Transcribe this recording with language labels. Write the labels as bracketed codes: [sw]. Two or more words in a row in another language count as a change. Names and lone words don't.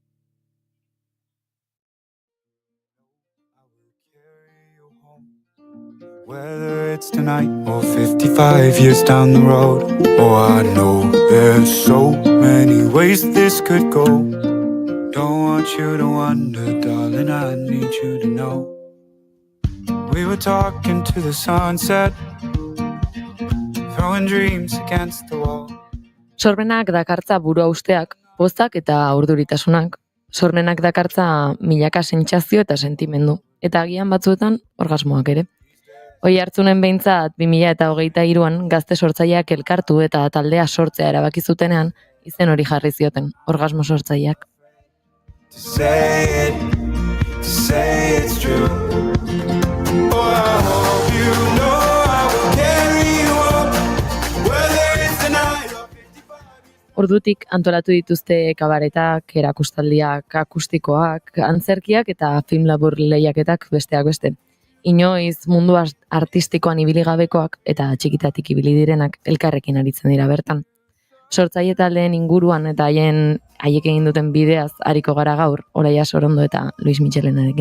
[en] Whether it's tonight or 55 years down the road, oh, I know there's so many ways this could go. Don't want you to wonder, darling, I need you to know. We were talking to the sunset, throwing dreams against the wall. [eu] Sormenak dakartza burua usteak, pozak eta urduritasunak. Sormenak dakartza milaka sentsazio eta sentimendu, eta agian batzuetan orgasmoak ere. Hoi hartzunen behintzat 2023an gazte sortzaileak elkartu eta taldea sortzea erabaki zutenean izen hori jarri zioten, orgasmo sortzaileak. [en] To say it's true. Oh, I hope you know I will carry you up, whether it's tonight or 55. [eu] Ordutik antolatu dituzte kabaretak, erakustaldiak, akustikoak, antzerkiak eta film labur lehiaketak besteak beste. Inoiz mundu artistikoan ibili gabekoak eta txikitatik ibili direnak elkarrekin aritzen dira bertan. Sortzaile taldeen inguruan eta haiek egin duten bideaz ariko gara gaur, Oraia Sorondo eta Luis Michelenarekin.